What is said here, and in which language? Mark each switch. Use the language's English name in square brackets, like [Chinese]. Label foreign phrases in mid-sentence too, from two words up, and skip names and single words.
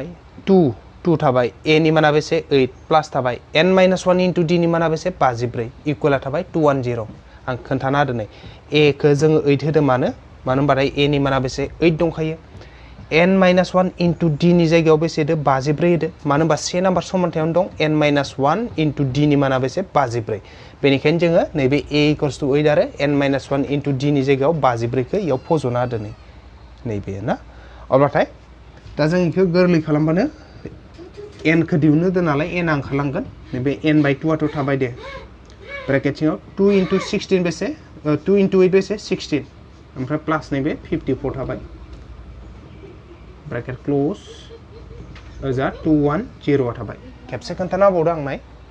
[Bodo] 2 थाबाय a नि माना बेसे 8 प्लास थाबाय [English] n-1 into d [Bodo] नि माना बेसे 54 इकुवेला थाबाय 210 आं खोन्थाना होदो नै a खौ जोङो 8 होदो मानो होनबाथाय a नि माना बेसे 8 दंखायो [English] n-1 into d [Bodo] नि जायगायाव बेसे होदो 54 होदो मानो होनबा से नाम्बार समानथायावनो दं [English] n-1 into d [Bodo] नि माना बेसे 54 बेनिखायनो जोङो नैबे [English] a equals to 8 [Bodo] आरो [English] n-1 into d [Bodo] नि जायगायाव 54 खौ इयाव फज'ना होदो नैबे ना अब्लाथाय दा जों इखौ गोरलै खालामबानो n खौ दिहुननो होदो नालाय n आ ओंखारलांगोन नैबे n/2 आथ' थाबाय दे ब्रेकेट सिङाव [English] 2 into 16 [Bodo] बेसे [English] 2 into 8 [Bodo] बेसे 16 ओमफ्राय प्लास नैबे 54 थाबाय [English] bracket close [Bodo] ओजा 210 आ थाबाय खेबसे खोन्थाना होबावदो आं नाय